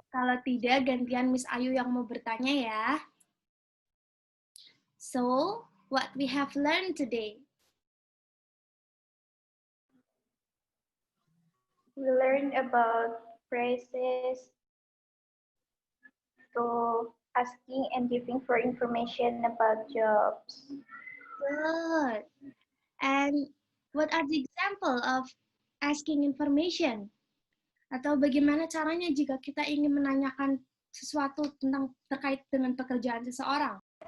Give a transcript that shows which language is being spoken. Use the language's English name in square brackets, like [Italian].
[Indonesian] Kalau tidak, gantian Miss Ayu yang mau bertanya ya. [English] So, what we have learned today? We learned about phrases to asking and giving for information about jobs. Good. And what are the example of asking information? [Indonesian] Atau bagaimana caranya jika kita ingin menanyakan sesuatu tentang terkait dengan pekerjaan seseorang?